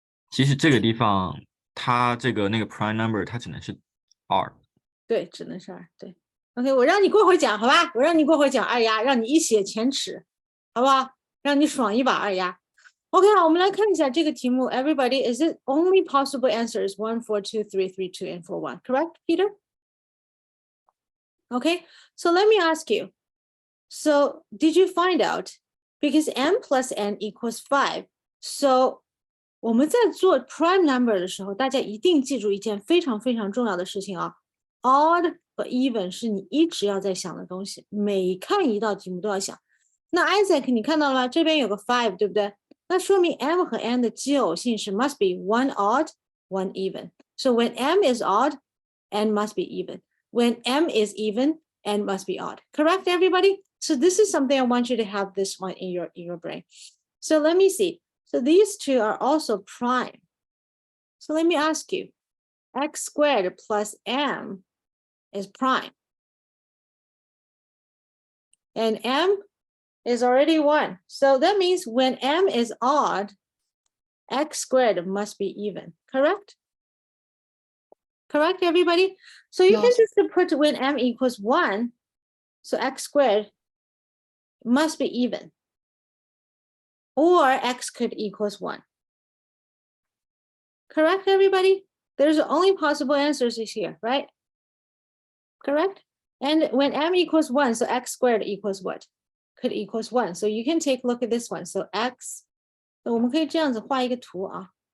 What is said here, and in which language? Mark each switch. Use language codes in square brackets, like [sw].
[zh] 其实这个地方，它这个那个 prime number 它只能是2。对，只能是2。对 ，OK， 我让你过会讲，好吧？我让你过会讲二丫，让你一血前耻，好不好？让你爽一把二丫。OK， 好，我们来看一下这个题目。 [en] Everybody, is it only possible answers 1, 4, 2, 3, 3, 2, and 4, 1? Correct, Peter? Okay, so let me ask you. So did you find out? Because m plus n equals 5. [zh] So 我们在做 prime number 的时候，大家一定记住一件非常非常重要的事情啊。 Odd 和 even 是你一直要在想的东西，每看一道题目都要想。那 Isaac 你看到了吗？这边有个 5， 对不对？那说明 m 和 n 的奇偶性是 [en] must be one odd, one even. So when m is odd, n must be even. When m is even, n must be odd. Correct, everybody? So this is something I want you to have this one in your brain. So let me see. So these two are also prime. So let me ask you, x squared plus m is prime. And m is already 1. So that means when m is odd, x squared must be even, correct? Correct, everybody? So you can just put when m equals 1, so x squared must be even. Or x could equals 1. Correct, everybody? There's only possible answers is here, right? Correct? And when m equals 1, so x squared equals what? Could equals 1. So you can take a look at this one. [zh] So x, 我们可以这样子画一个图啊。